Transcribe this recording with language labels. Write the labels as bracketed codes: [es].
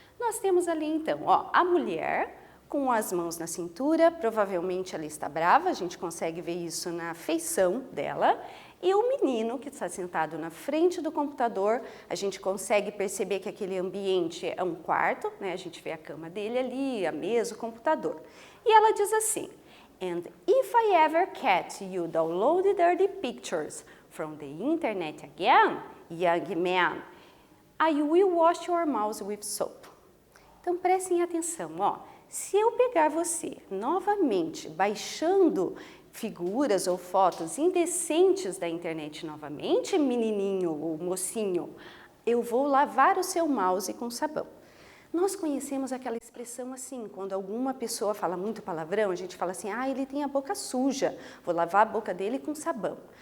[pt] Nós temos ali então, ó, a mulher com as mãos na cintura, provavelmente ela está brava, a gente consegue ver isso na feição dela. E o menino que está sentado na frente do computador, a gente consegue perceber que aquele ambiente é um quarto, né? A gente vê a cama dele ali, a mesa, o computador. E ela diz assim, [en] "And if I ever catch you download dirty pictures from the internet again, young man, I will wash your mouth with soap." [pt] Então prestem atenção, ó. Se eu pegar você novamente baixando figuras ou fotos indecentes da internet novamente, menininho ou mocinho, eu vou lavar o seu mouse com sabão. Nós conhecemos aquela expressão assim, quando alguma pessoa fala muito palavrão, a gente fala assim, ah, ele tem a boca suja, vou lavar a boca dele com sabão.